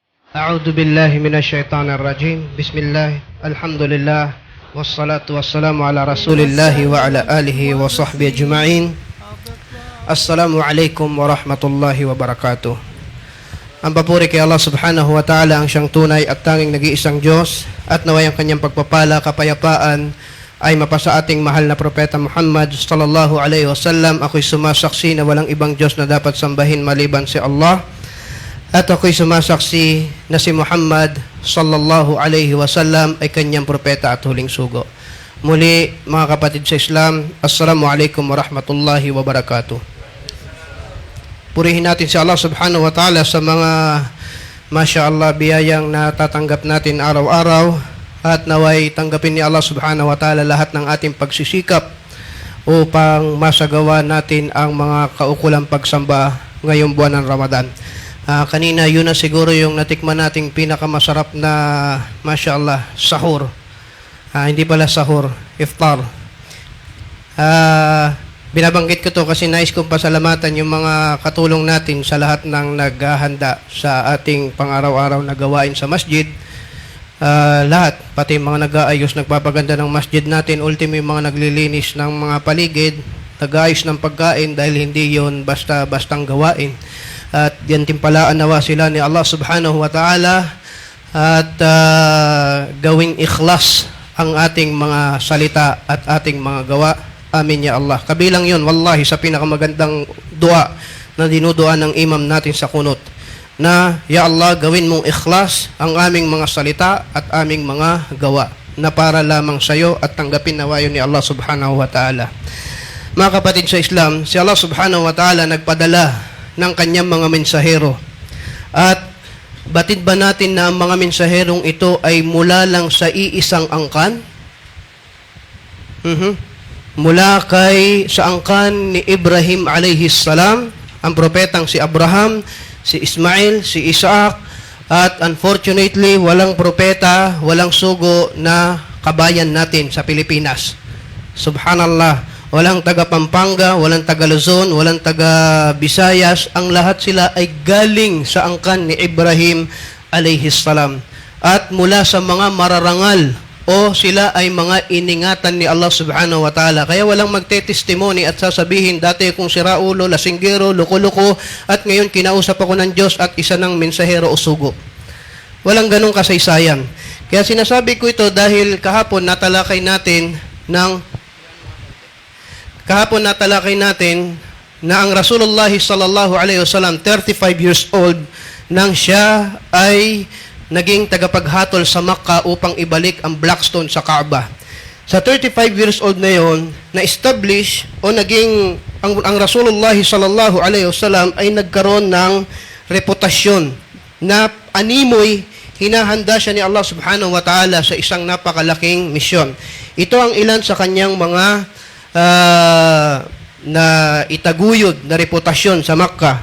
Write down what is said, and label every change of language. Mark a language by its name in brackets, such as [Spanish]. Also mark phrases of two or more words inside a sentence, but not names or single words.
[Arabic] أعوذ بالله من الشيطان الرجيم بسم الله الحمد لله والصلاة والسلام على رسول الله وعلى آله وصحبه أجمعين. السلام عليكم ورحمة الله وبركاته. [Filipino] Ang papuri kay Allah [Arabic] سبحانه وتعالى, [Filipino] ang siyang tunay at tanging nag-iisang Diyos, at naway ang kanyang pagpapala, kapayapaan ay mapasa ating mahal na propeta Muhammad [Arabic] صلى الله عليه وسلم. [Filipino] Ako'y sumasaksi na walang ibang Diyos na dapat sambahin maliban si Allah. At ako'y sumasaksi na si Muhammad [Arabic] صلى الله عليه وسلم [Filipino] ay kanyang propeta at huling sugo. Muli, mga kapatid sa Islam, [Arabic] السلام عليكم ورحمة الله وبركاته. [Filipino] Purihin natin si Allah [Arabic] سبحانه وتعالى [Filipino] sa mga masya-Allah biyayang natatanggap natin araw-araw, at naway tanggapin ni Allah [Arabic] سبحانه وتعالى [Filipino] lahat ng ating pagsisikap upang masagawa natin ang mga kaukulang pagsamba ngayong buwan ng Ramadan. Kanina, yun na siguro yung natikman nating pinakamasarap na, mashallah, sahur. Hindi pala sahur, iftar. Binabanggit ko to kasi nais kong pasalamatan yung mga katulong natin sa lahat ng naghahanda sa ating pang-araw-araw na gawain sa masjid. Lahat, pati mga nag-aayos, nagpapaganda ng masjid natin, ultimo yung mga naglilinis ng mga paligid, nag-aayos ng pagkain dahil hindi yon basta-bastang gawain. At yan timpalaan nawa sila ni Allah [Arabic] سبحانه وتعالى, [Filipino] at gawing ikhlas ang ating mga salita at ating mga gawa. [Arabic] آمين يا الله. [Filipino] Kabilang yun, wallahi, sa pinakamagandang dua na dinudua ng imam natin sa kunut, na [Arabic] يا الله, [Filipino] gawin mong ikhlas ang aming mga salita at aming mga gawa na para lamang sa iyo, at tanggapin nawa yun ni Allah [Arabic] سبحانه وتعالى. [Filipino] Mga kapatid sa Islam, si Allah [Arabic] سبحانه وتعالى [Filipino] nagpadala ng kanyang mga mensahero. At batid ba natin na ang mga mensaherong ito ay mula lang sa iisang angkan? Mula sa angkan ni Ibrahim [Arabic] عليه السلام, [Filipino] ang propetang si Abraham, si Ismail, si Isaac, at unfortunately walang propeta, walang sugo na kabayan natin sa Pilipinas. Subhanallah. Walang taga Pampanga, walang taga Luzon, walang taga Visayas. Ang lahat sila ay galing sa angkan ni Ibrahim [Arabic] عليه السلام. [Filipino] At mula sa mga mararangal, o sila ay mga iningatan ni Allah [Arabic] سبحانه وتعالى. [Filipino] Kaya walang magte-testimony at sasabihin, dati kung siraulo, lasinggero, luko-luko, at ngayon kinausap ako ng Diyos at isa ng mensahero o sugo. Walang ganong kasaysayan. Kaya sinasabi ko ito dahil kahapon natalakay natin na ang Rasulullah [Arabic] صلى الله عليه وسلم [English] 35 years old [Filipino] nang siya ay naging tagapaghatol sa Makkah upang ibalik ang [English] black stone [Filipino] sa Kaaba. Sa [English] 35 years old [Filipino] na yon, na-establish o naging ang Rasulullah [Arabic] صلى الله عليه وسلم [Filipino] ay nagkaroon ng reputasyon na animoy hinahanda siya ni Allah [Arabic] سبحانه وتعالى [Filipino] sa isang napakalaking misyon. Ito ang ilan sa kanyang mga na itaguyod na reputasyon sa Makkah.